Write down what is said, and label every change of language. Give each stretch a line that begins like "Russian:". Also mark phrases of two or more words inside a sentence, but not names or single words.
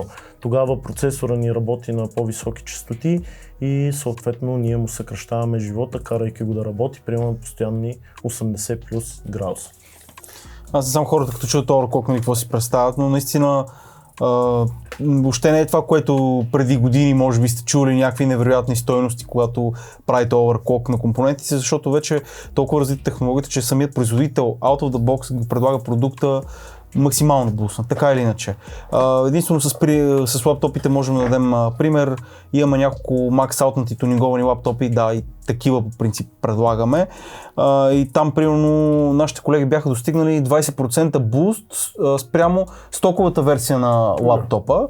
Bulgarian: Тогава процесора ни работи на по-високи честоти и съответно ние му съкращаваме живота, карайки го да работи, примерно постоянни 80 плюс градуса. Аз не знам хората, като чуят overclock, какво си представят, но наистина въобще не е това, което преди години може би сте чули някакви невероятни стойности, когато правите overclock на компонентите, защото вече толкова развита технологията, че самият производител
English: out of the box
Bulgarian: го предлага продукта максимално бусна, така или иначе. Единствено с лаптопите можем да дадем пример. Имаме няколко max-outнати тунинговани лаптопи, да, и такива по принцип предлагаме. И там примерно нашите колеги бяха достигнали 20% буст спрямо стоковата версия на лаптопа.